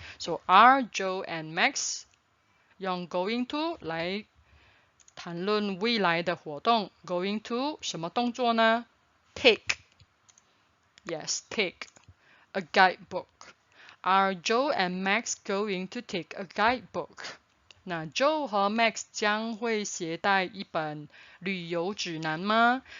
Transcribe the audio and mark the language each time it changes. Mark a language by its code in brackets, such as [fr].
[en] So are Joe and Max [zh] 用 going to 来谈论未来的活动。 Going to 什么动作呢？ [en] Take. Yes, take a guidebook. Are Joe and Max going to take a guidebook? [zh] 那 Joe 和 Max 将会携带一本旅游指南吗？